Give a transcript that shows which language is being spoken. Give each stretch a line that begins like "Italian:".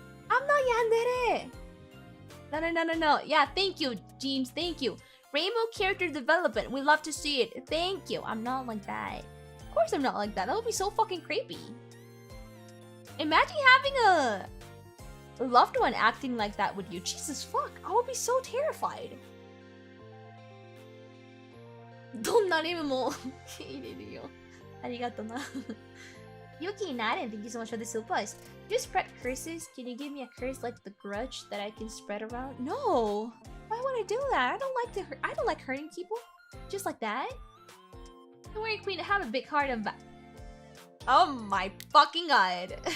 English: I'm not yandere. No. Yeah, thank you, James. Thank you. Reimu character development. We love to see it. Thank you. I'm not like that. Of course I'm not like that. That would be so fucking creepy. Imagine having a loved one acting like that with you. Jesus fuck. I would be so terrified.
Japanese: どんなリムも入れるよ。ありがとな。
English: Yuki Naden, thank you so much for the supplies. Do you spread curses? Can you give me a curse like the grudge that I can spread around? No. Why would I do that? I don't like hurting people. Just like that. Don't worry, Queen. I have a big heart of. Oh my fucking god.